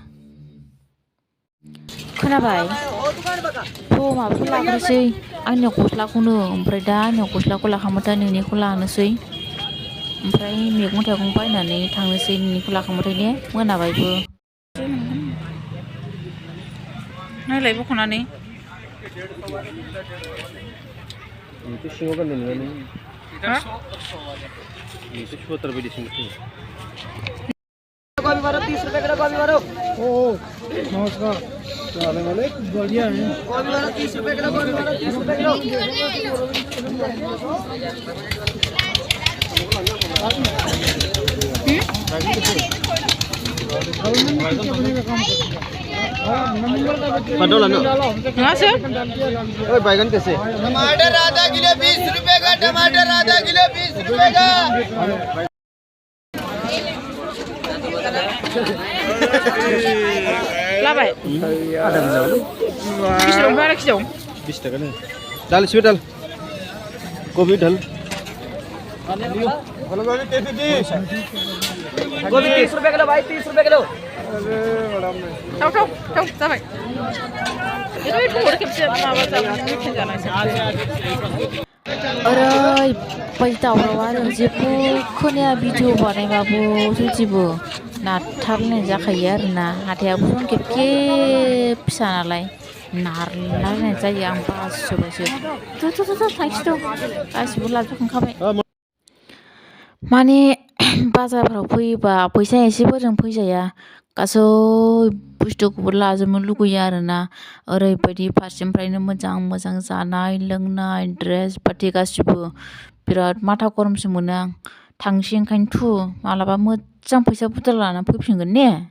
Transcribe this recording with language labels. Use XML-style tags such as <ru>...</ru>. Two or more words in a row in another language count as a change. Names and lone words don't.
<brx>खोनाबाय माबाखौ लाग्रोसै आंनि गस्लाखौनो ओमफ्राय दा आंनि गस्लाखौ लाखांबाथाय नोंनिखौ लानोसै ओमफ्राय मैगं थाइगं बायनानै थांनोसै नोंनिखौ लाखांबाथाय ने मोनाबायबो नायलाय बख'नानै</brx> <hi>गोभी मारो 30 रुपए किलो गोभी मारो ओ नमस्कार चले वाले बढ़िया है गोभी मारो 30 रुपए किलो गोभी मारो 30 रुपए किलो बैगन कैसे टमाटर आधा किलो 20 रुपए का टमाटर आधा किलो 20 रुपए का</hi> <brx>लाबाय बेसेबां बारा किल'</brx> <bn>20 টাকা না</bn> <hi>डाल इसमें डाल गोभी डाल गोभी कैसे दी गोभी 30 रुपए किलो भाई 30 रुपए किलो अरे बड़ा</hi> <brx>थाव जाबाय खेबसे माबा ओरैबायदि दावराव आरो जेबो खोनाया भिडिअ बानायबाबो सयथिबो नारथारलायनाय जाखायो आरोना हाथायाबो खेबखे फिसा नालाय नारलायनाय जायो आं बासोबायसो थांखि दं गासिबो लाजोबखांखाबाय माने बाजारफ्राव फैयोबा फैसा एसेफोरजों फैजाया गासै बुस्थुखौबो लाजोबनो लुगैयो आरोना ओरैबायदि फारसेनिफ्रायनो मोजां मोजां जानाय लोंनाय ड्रेस पाति गासिबो बिराद माथा गरमसो मोनो आं थांसै ओंखायनो मालाबा मोजां फैसा बुरजा लानानै फैफिनगोन ने</brx>